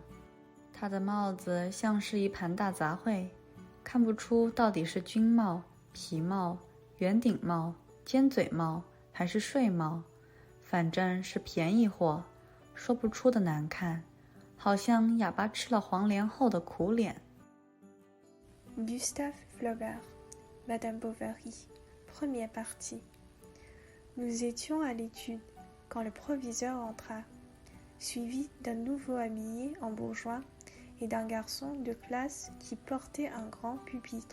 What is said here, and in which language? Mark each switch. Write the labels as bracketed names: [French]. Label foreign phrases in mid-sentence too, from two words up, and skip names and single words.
[Chinese] 他的帽子像是一盘大杂烩，看不出到底是军帽、皮帽、圆顶帽、尖嘴帽还是睡帽，反正是便宜货，说不出的难看，好像哑巴吃了黄连后的苦脸。 [French] Gustave Flaubert, Madame Bovary, première partie. Nous étions à l'étude quand le proviseur entra, suivi d'un nouveau habillé en bourgeois et d'un garçon de classe qui portait un grand pupitre.